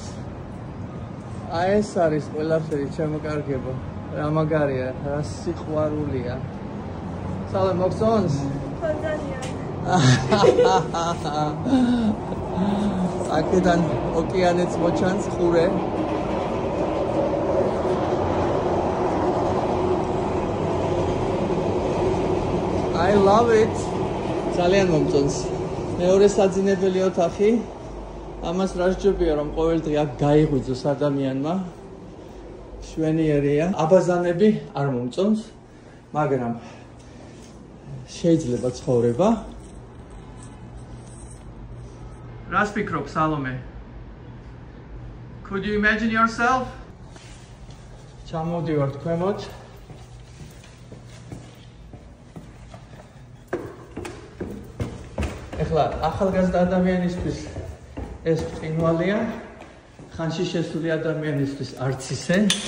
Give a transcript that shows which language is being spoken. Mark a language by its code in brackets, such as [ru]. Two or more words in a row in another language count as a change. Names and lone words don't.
[ka] აი ეს არის ყველაფერი შემოკარგება. რა მაგარია, რა სიყვარულია. სალე მოგწონს? აქედან ოკეანეც მოჩანს ყურე. [en] I love it. [ka] ძალიან მომწონს. მეორე საძინებელი ოთახი. ამას რა სჯობია რომ ყოველდღე აქ გაიღვიძოს ადამიანმა. შვენიერია. აბაზანები არ მომწონს, მაგრამ შეიძლება ცხოვრება. რას ფიქრობ, სალომე? [en] Could you imagine yourself? [ka] ჩამოვდივართ ქვემოთ. ეხლა ახალგაზრდა ადამიანისთვის ეს ბრწყინვალეა, ხანში შესული ადამიანისთვის არც ისე.